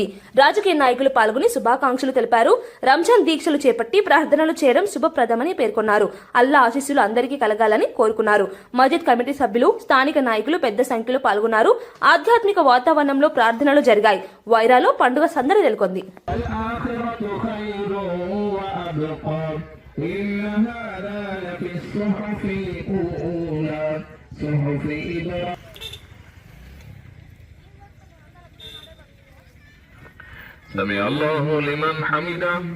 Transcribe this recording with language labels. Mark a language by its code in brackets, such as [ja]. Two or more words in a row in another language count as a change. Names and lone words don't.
[te] రాజకీయ నాయకులు పాల్గొని శుభాకాంక్షలు తెలిపారు. రంజాన్ దీక్షలు చేపట్టి ప్రార్థనలు చేయడం శుభప్రదమని పేర్కొన్నారు. అల్లా ఆశీస్సులు అందరికీ కలగాలని కోరుకున్నారు. మజీద్ కమిటీ సభ్యులు, స్థానిక నాయకులు పెద్ద సంఖ్యలో పాల్గొన్నారు. ఆధ్యాత్మిక వాతావరణంలో ప్రార్థనలు జరిగాయి. వైరాలో పండుగ సందడి నెలకొంది. [ar] إن هذا لفي الصحف الأولى صحف إبراهيم سمع الله لمن حمده